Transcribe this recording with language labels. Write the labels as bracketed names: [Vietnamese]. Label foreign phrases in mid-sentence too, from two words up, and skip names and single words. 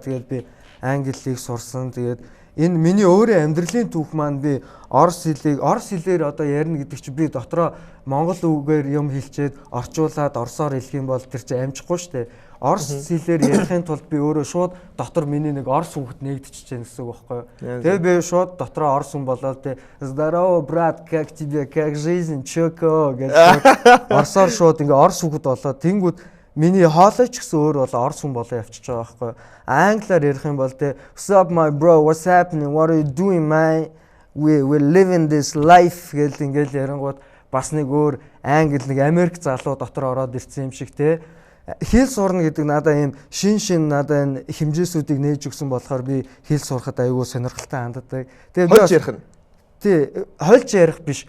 [Mongolian] Тэгээд би англи хэлийг сурсан. Тэгээд энэ миний өөрөө амьдралын түүх маань би орос хэлээр одоо ярина гэдэг чинь би дотроо монгол үгээр юм хэлчихэд орчуулад орсоор хэлэх юм бол тэр чинь амжихгүй шүү дээ. Орос хэлээр ярихын тулд би өөрөө шууд дотор миний нэг орос хүүхэд нэгдчихэж байна гэсэн үг байхгүй юу. Тэгээ би шууд дотроо орос хүн болоод тэ [Russian] "Здорово, брат, как тебе, как жизнь, [Mongolian] чоко" гэж орсоор шууд ингээ орос хүүхэд болоод тэнгүүд миний хоолойч гэсэн өөр бол орос хүн болоо явчихж байгаа байхгүй юу. Англиар ярих юм бол тэ [English] "What's up my bro, what's happening, what are you doing man, we living this life" [Mongolian] гэж ингээл ярингууд бас нэг өөр англи нэг Америк залуу дотор ороод ирсэн юм шиг те. Хэл сурна гэдэг надад ийм шин надад энэ хэмжээсүүдийг нээж өгсөн болохоор би хэл сурахад аюул сонирхолтой ханддаг. Тэгээ би хольж ярих нь. Тий, хольж ярих биш.